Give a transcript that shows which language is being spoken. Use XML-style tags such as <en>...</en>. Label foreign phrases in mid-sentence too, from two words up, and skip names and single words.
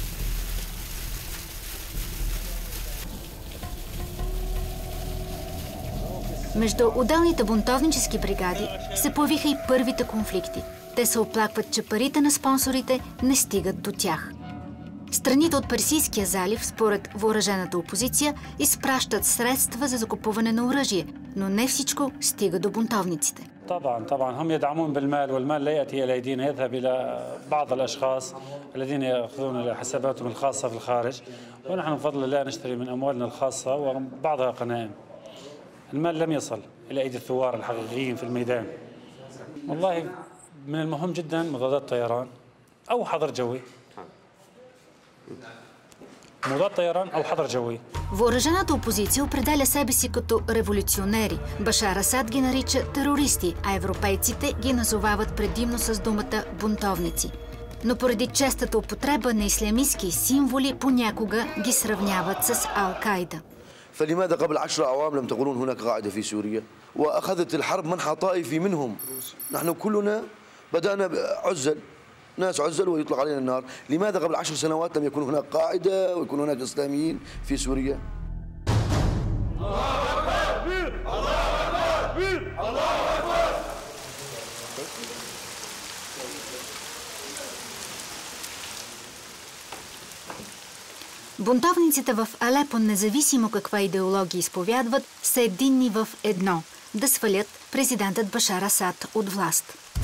<bg>Между отделните бунтовнически бригади се появиха и първите конфликти. Те се оплакват, че парите на спонсорите не стигат до тях. Страните от Персийския залив, според въоръжената опозиция, изпращат средства за закупуване на оръжие, но не всичко стига до бунтовниците.</bg> <ar>طبعا هم يدعمون بالمال والمال لا يأتي إلى أيدينا، يذهب إلى بعض الأشخاص الذين يأخذون حساباتهم الخاصة في الخارج، ونحن بفضل الله نشتري من أموالنا الخاصة وبعضها غنائم. المال لم يصل إلى أيدي الثوار الحقيقيين في الميدان. والله من المهم جدا مضادات طيران أو حظر جوي. مضاد طيران أو حظر جوي.</ar> <bg>Въоръжената опозиция определя себе си като революционери. Башар Асад ги нарича терористи, а европейците ги назовават предимно с думата бунтовници. Но поради честата употреба на ислямистки символи понякога ги сравняват с Ал-Кайда.</bg> <ar>فلماذا قبل 10 أعوام لم تقولون هناك قاعدة في سوريا وأخذت الحرب منحى طائفي منهم؟ نحن كلنا بدأنا عزل، ناس عزل ويطلق علينا النار. لماذا قبل 10 سنوات لم يكن هناك قاعدة ويكون هناك إسلاميين في سوريا؟ الله أكبر! الله أكبر! الله أكبر!</ar> <bg>Бунтовниците в Алепо, независимо каква идеология изповядват, са единни в едно – да свалят президентът Башар Асад от власт.</bg>